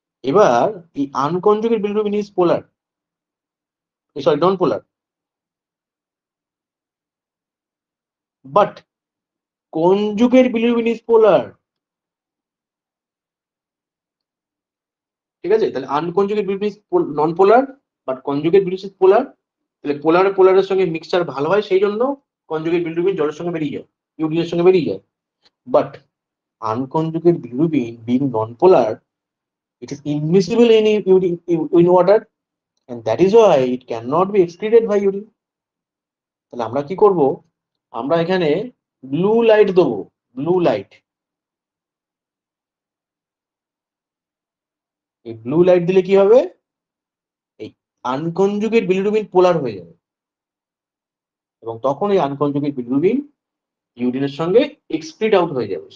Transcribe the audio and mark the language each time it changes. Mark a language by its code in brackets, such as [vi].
[bn] এবার এই [en] Unconjugate bilirubin is polar, sorry non polar, but conjugate bilirubin is polar. [bn] ঠিক আছে, তাহলে [en] Unconjugate bilirubin is non polar, but conjugate bilirubin is polar. [bn] তাহলে পোলার পোলারের সঙ্গে মিক্সচার ভালো হয়, সেই জন্য কনজুগেট বিলিরুবিন জলের সঙ্গে বেরিয়ে যায়, ইউরিনের সঙ্গে বেরিয়ে যায়। [en] But unconjugate bilirubin being non-polar, it is immiscible in water, and that is why it cannot be excreted by urine. [bn] তাহলে আমরা কি করব, আমরা এখানে ব্লু লাইট দেবো, ব্লু লাইট। এই ব্লু লাইট দিলে কি হবে, এই আনকনজুগেট বিলিরুবিন পোলার হয়ে যাবে, এবং তখন এই আনকনজুগেট বিলিরুবিন ইউরিনের সঙ্গে এক্সক্রিট আউট হয়ে যাবে।